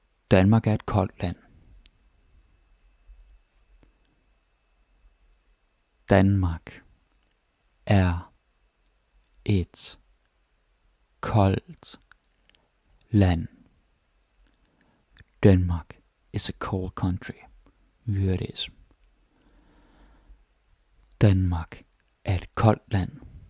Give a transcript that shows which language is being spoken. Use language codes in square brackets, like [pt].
[da] Danmark er et koldt land. Danmark er et koldt land. [en] Denmark is a cold country. Here it is. [da] Danmark er et koldt land.